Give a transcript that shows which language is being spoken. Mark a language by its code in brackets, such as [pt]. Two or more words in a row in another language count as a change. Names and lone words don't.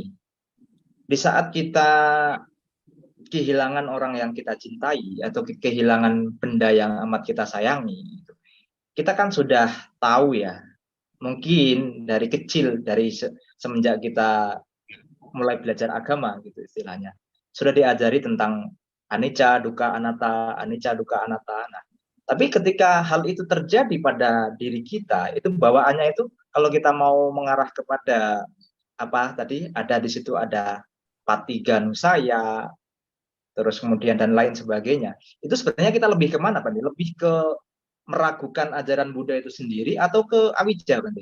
[id] Di saat kita kehilangan orang yang kita cintai atau kehilangan benda yang amat kita sayangi, kita kan sudah tahu ya, mungkin dari kecil, dari semenjak kita mulai belajar agama gitu istilahnya, sudah diajari tentang [pi] anicca, dukkha, anatta, anicca, dukkha, anatta. [id] Nah, tapi ketika hal itu terjadi pada diri kita, itu bawaannya itu kalau kita mau mengarah kepada apa tadi, ada di situ ada patiganusaya, terus kemudian dan lain sebagainya. Itu sebenarnya kita lebih kemana, Pak? Lebih ke meragukan ajaran Buddha itu sendiri atau ke awija, Pak?